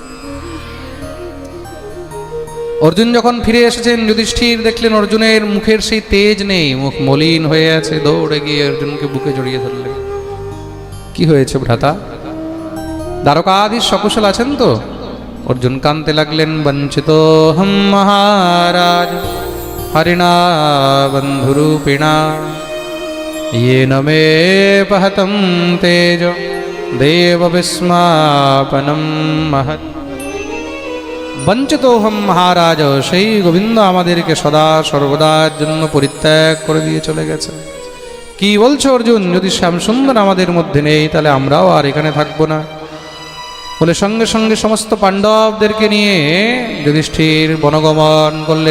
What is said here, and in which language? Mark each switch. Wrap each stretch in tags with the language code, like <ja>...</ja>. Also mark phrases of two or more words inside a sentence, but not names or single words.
<bn>অর্জুন যখন ফিরে এসেছেন, যুধিষ্ঠির দেখলেন অর্জুনের মুখের সেই তেজ নেই, মুখ মলিন হয়ে আছে। দৌড়ে গিয়ে অর্জুনকে বুকে জড়িয়ে ধরলেন। কি হয়েছে ভ্রাতা? দ্বারকাধীশ সকুশল আছেন তো? অর্জুন কাঁদতে লাগলেন।</bn> <sa>বঞ্চিত হম মহারাজ হরিণা বন্ধুরূপিণা येन मे पहतं तेज देव विस्मापनम महत्। বঞ্চিতোহম মহারাজ,</sa> <bn>সেই গোবিন্দ আমাদেরকে সদা সর্বদার জন্য পরিত্যাগ করে দিয়ে চলে গেছে। কি বলছো অর্জুন? যদি শ্যামসুন্দর আমাদের মধ্যে নেই তাহলে আমরাও আর এখানে থাকবো না। বলে সঙ্গে সঙ্গে সমস্ত পাণ্ডবদেরকে নিয়ে যুধিষ্ঠির বনগমন করলেন।</bn>